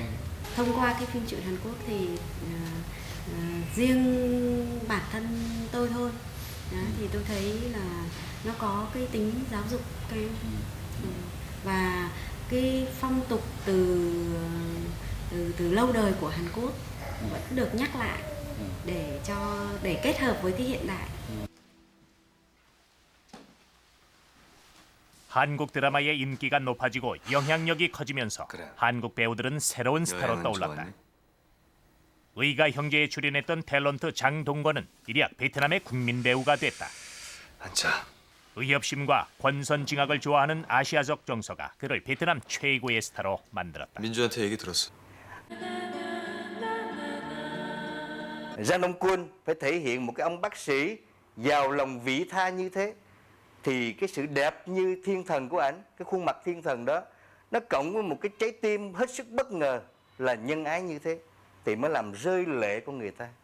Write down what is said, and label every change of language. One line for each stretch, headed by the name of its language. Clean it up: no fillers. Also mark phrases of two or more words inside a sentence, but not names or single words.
Vietnamese: Thông qua cái phim truyện Hàn Quốc thì riêng bản thân tôi thôi, thì tôi thấy là nó có cái tính giáo dục và cái phong tục từ lâu đời của Hàn Quốc vẫn được nhắc lại để kết hợp với cái hiện đại.
Korean: 한국 드라마의 인기가 높아지고 영향력이 커지면서 한국 배우들은 새로운 스타로 떠올랐다. 의가 형제에 출연했던 탤런트 장동건은 일약 베트남의 국민 배우가 됐다. 앉아. 의협심과 권선징악을 좋아하는 아시아적 정서가 그를 베트남 최고의 스타로 만들었다. 민주한테 얘기 들었어.
Vietnamese: Giang Đông Quân phải thể hiện một cái ông bác sĩ giàu lòng vị tha như thế, thì cái sự đẹp như thiên thần của ảnh, cái khuôn mặt thiên thần đó, nó cộng với một cái trái tim hết sức bất ngờ là nhân ái như thế, thì mới làm rơi lệ con người ta.